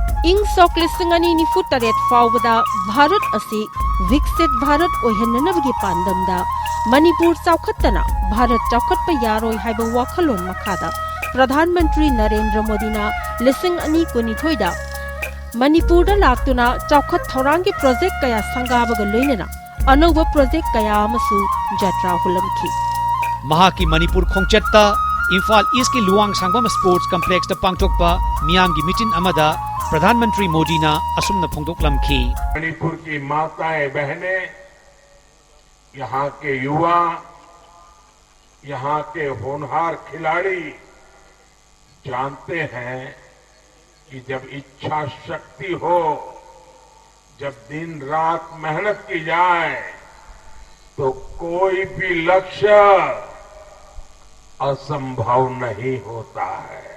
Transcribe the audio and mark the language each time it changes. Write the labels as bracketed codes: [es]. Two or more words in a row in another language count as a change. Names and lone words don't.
[mni] ꯏꯪ ꯁꯣꯛ 2024 ꯐꯥꯎꯕꯗ ꯚꯥꯔꯠ ꯑꯁꯤ ꯋꯤꯛꯁꯤꯠ ꯚꯥꯔꯠ ꯑꯣꯏꯍꯟꯅꯅꯕꯒꯤ ꯄꯥꯟꯗꯝꯗ ꯃꯅꯤꯄꯨꯔ ꯆꯥꯎꯈꯠꯇꯅ ꯚꯥꯔꯠ ꯆꯥꯎꯈꯠꯄ ꯌꯥꯔꯣꯏ ꯍꯥꯏꯕ ꯋꯥꯈꯜꯂꯣꯟ ꯃꯈꯥꯗ ꯄ꯭ꯔꯙꯥꯟ ꯃꯟꯇ꯭ꯔꯤ ꯅꯔꯦꯟꯗ꯭ꯔ ꯃꯣꯗꯤꯅ 2022ꯗ ꯃꯅꯤꯄꯨꯔꯗ ꯂꯥꯛꯇꯨꯅ ꯆꯥꯎꯈꯠ ꯊꯧꯔꯥꯡꯒꯤ ꯄ꯭ꯔꯣꯖꯦꯛ ꯀꯌꯥ ꯁꯪꯒꯥꯕꯒ ꯂꯣꯏꯅꯅ ꯑꯅꯧꯕ ꯄ꯭ꯔꯣꯖꯦꯛ ꯀꯌꯥ ꯑꯃꯁꯨ ꯖꯇ꯭ꯔꯥ ꯍꯨꯜꯂꯝꯈꯤ꯫ ꯃꯍꯥꯛꯀꯤ ꯃꯅꯤꯄꯨꯔ ꯈꯣꯡꯆꯠꯇ ꯏꯝꯐꯥꯜ ꯏꯁꯀꯤ ꯂꯨꯋꯥꯡ ꯁꯥꯡꯕꯝ ꯁ꯭ꯄꯣꯔꯠꯁ ꯀꯝꯄ꯭ꯂꯦꯛꯁꯇ ꯄꯥꯡꯊꯣꯛꯄ ꯃꯤꯌꯥꯝꯒꯤ ꯃꯤटिन ꯑꯃꯗ ꯄ꯭ꯔꯙꯥꯟ ꯃꯟꯇ꯭ꯔꯤ ꯃꯣꯗꯤ ꯅ ꯑꯁꯨꯝꯅ ꯐꯣꯡꯗꯣꯛꯂꯝꯈꯤ. [hi] मणिपुर की माताएं बहनें, यहाँ के युवा, यहाँ के होनहार खिलाड़ी जानते हैं कि जब इच्छा शक्ति हो, जब दिन रात मेहनत की जाए तो कोई भी लक्ष्य असंभव नहीं होता है।